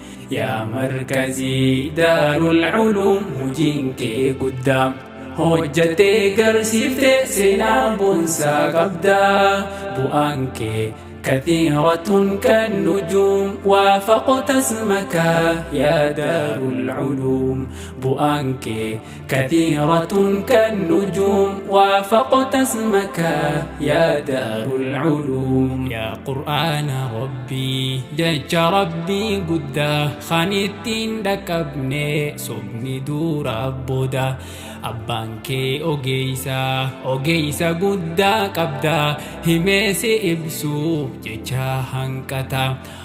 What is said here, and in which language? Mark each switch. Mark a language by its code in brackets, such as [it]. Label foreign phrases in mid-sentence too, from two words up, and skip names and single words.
[om] Yaa markazii Daarul Uluum, hojiin kee guddaa. Hojjattee garsiiftee seenaa boonsaa qabdaa. Bu'aan kee [ar] كثيرة كالنجوم، وافقت اسمك يا دار العلوم. [om] Bu'aan kee [ar] كثيرة كالنجوم، وافقت اسمك يا دار العلوم. [om] Yaa Qur'aana Rabbii, jecha Rabbii guddaa, kan ittiin dhaqqabne sobni dura booda. Abbaan kee ogeessa, ogeessa guddaa qabda, himee si ibsuuf jecha hanqata.